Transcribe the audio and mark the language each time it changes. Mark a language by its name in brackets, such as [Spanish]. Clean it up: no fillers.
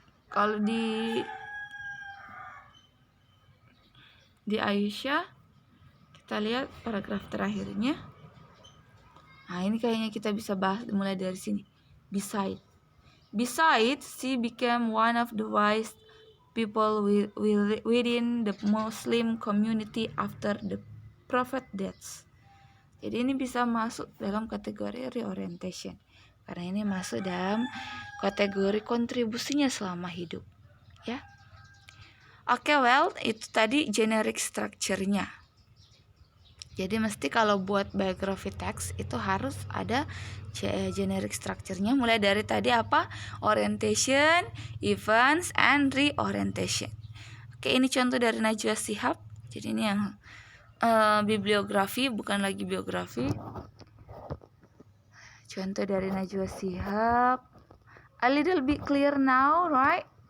[Indonesian] Kalau di Aisyah kita lihat paragraf terakhirnya. Nah, ini kayaknya kita bisa bahas mulai dari sini. [English] Besides, she became one of the wise people within the Muslim community after the Prophet death. [Indonesian] Jadi ini bisa masuk dalam kategori reorientation. Karena ini masuk dalam kategori kontribusinya selama hidup. Ya. Oke, itu tadi generic structure-nya. Jadi mesti kalau buat biography text itu harus ada generic structure-nya, mulai dari tadi apa? [English] Orientation, events, and reorientation. [Indonesian] Oke, ini contoh dari Najwa Shihab. Jadi ini yang bibliografi, bukan lagi biografi. Contoh dari Najwa Shihab. [English] A little bit clear now, right?